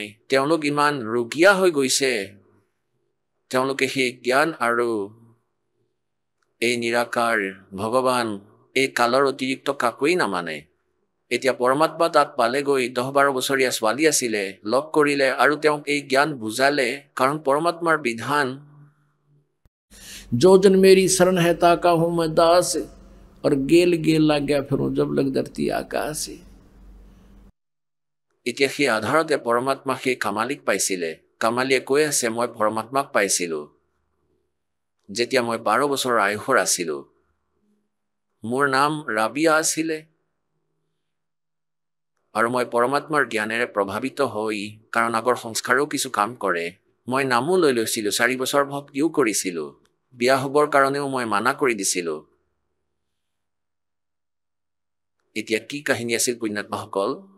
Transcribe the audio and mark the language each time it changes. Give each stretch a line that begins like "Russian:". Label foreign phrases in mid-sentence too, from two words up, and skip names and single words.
Assamese: তেওঁলোক ইমান ৰুগীয়া হৈ গৈছে, তেওঁলোকে সেই জ্ঞান আৰু এই নিৰাকাৰ ভগৱান, এই কালৰ অতিৰিক্ত কাকোৱেই নামানে। এতিয়া পৰমাত্মা তাত পালেগৈ 10-12 বছৰীয়া ছোৱালী আছিলে লগ কৰিলে আৰু তেওঁক এই জ্ঞান বুজালে কাৰণ পৰমাত্মাৰ বিধান
Hindi: जो जन मेरी शरण है ताका हूं मैं दास और गेल गेल लाग गया फिरूं जब लग धरती आकाश
Assamese: এতিয়া সেই আধাৰতে পৰমাত্মা সেই কামালিক পাইছিলে কামালিয়ে কৈ আছে মই পৰমাত্মাক পাইছিলোঁ যেতিয়া মই 12 বছৰৰ আয়ুসৰ আছিলোঁ মোৰ নাম ৰাবিয়া আছিলে আৰু মই পৰমাত্মাৰ জ্ঞানেৰে প্ৰভাৱিত হৈ কাৰণ আগৰ সংস্কাৰেও কিছু কাম কৰে মই নামো লৈ লৈছিলোঁ 4 বছৰ ভক্তিও কৰিছিলোঁ বিয়া হ'বৰ কাৰণেও মই মানা কৰি দিছিলোঁ এতিয়া কি কাহিনী আছিল পুণ্যাত্মাসকল